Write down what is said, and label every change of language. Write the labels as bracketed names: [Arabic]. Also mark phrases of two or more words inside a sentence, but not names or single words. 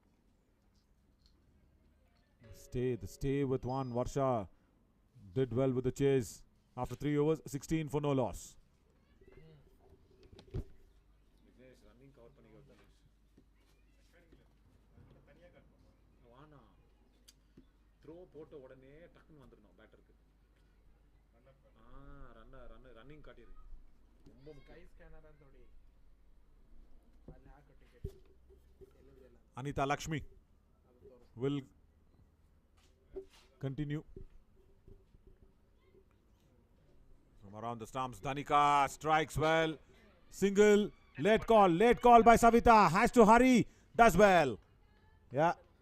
[English] Stay with one. Varsha did well with the chase. After 3 overs, 16 for no loss. Throw [Tamil] போட்ட உடனே டக்குன்னு வந்துறணும் பேட்டருக்கு. ரன்னிங் காட்டிரு. ரொம்ப [Kannada] Sky scanner ಅಂತೋಡಿ. ಅಲ್ಲಿ ಹಾಕೋ ಟಿಕೆಟ್. [English] Anita Lakshmi will continue. From around the stumps, Dhanika strikes well. Single, late call by Savita. Has to hurry, does well. Yeah.